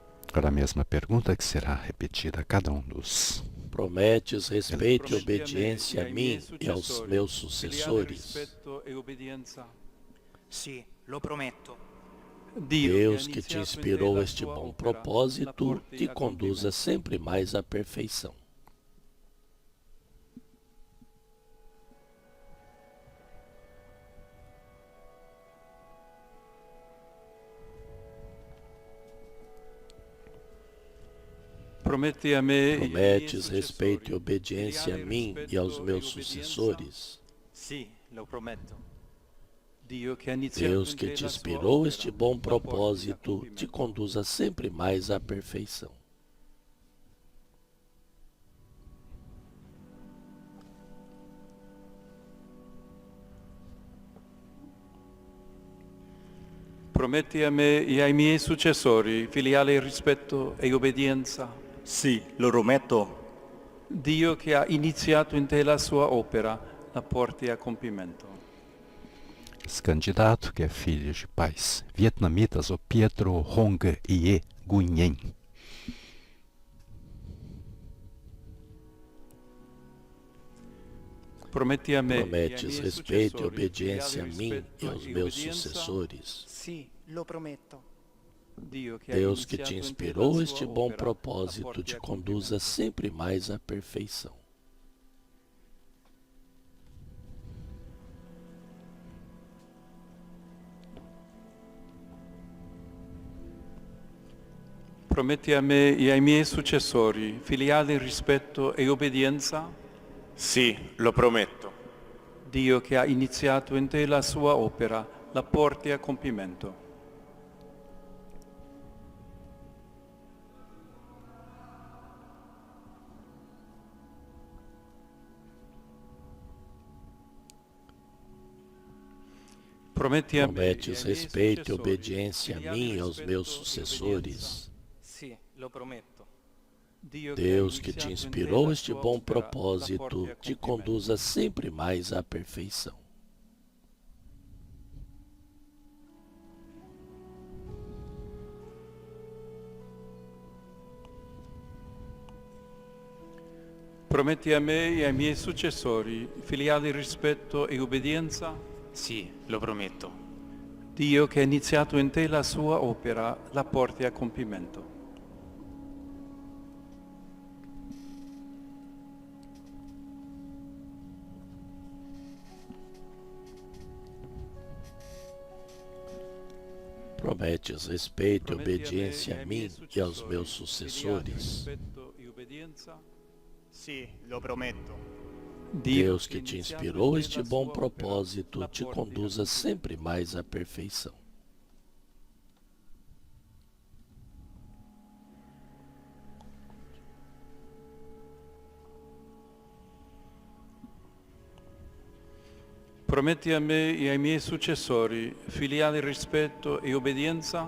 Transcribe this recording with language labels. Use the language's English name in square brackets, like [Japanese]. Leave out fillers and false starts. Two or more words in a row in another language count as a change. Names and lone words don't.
[Portuguese] Agora a mesma pergunta que será repetida a cada um dos. Prometes respeito e obediência a mim e aos meus sucessores? [Italian] Sì, lo prometto. [Portuguese] Deus que te inspirou este bom propósito, te conduza sempre mais à perfeição. Prometes respeito e obediência a mim e aos meus sucessores? [Italian] Sì, lo prometto. [Portuguese] Deus que te inspirou este bom propósito, te conduza sempre mais à perfeição. [Italian] Prometti a me e ai miei successori filiale rispetto e obbedienza. Sì, lo prometto. Dio che ha iniziato in te la sua opera, la porti a compimento. [Portuguese] Esse candidato, que é filho de pais vietnamitas, o Pietro Hong Ye Nguyen. Prometes respeito e obediência a mim e aos meus sucessores? [Italian] Sì, lo prometto. [Portuguese] Deus que te inspirou este bom propósito, te conduza sempre mais à perfeição. [Italian] Prometti a me e ai miei successori filiale rispetto e obbedienza? Sì, lo prometto. Dio che ha iniziato in te la sua opera, la porti a compimento. [Portuguese] Prometes respeito e obediência a mim e aos meus sucessores? [Italian] Sì, lo prometto. [Portuguese] Deus que te inspirou este bom propósito, te conduza sempre mais à perfeição. [Italian] Prometti a me e ai miei successori filiale rispetto e obbedienza? Sì, lo prometto. Dio che ha iniziato in te la sua opera, la porti a compimento. [Portuguese] Prometes respeito e obediência a mim e aos meus sucessores? [Italian] Sì, lo prometto. [Portuguese] Deus que te inspirou este bom propósito, te conduza sempre mais à perfeição. [Italian] Prometti a me e ai miei successori filiale rispetto e obbedienza?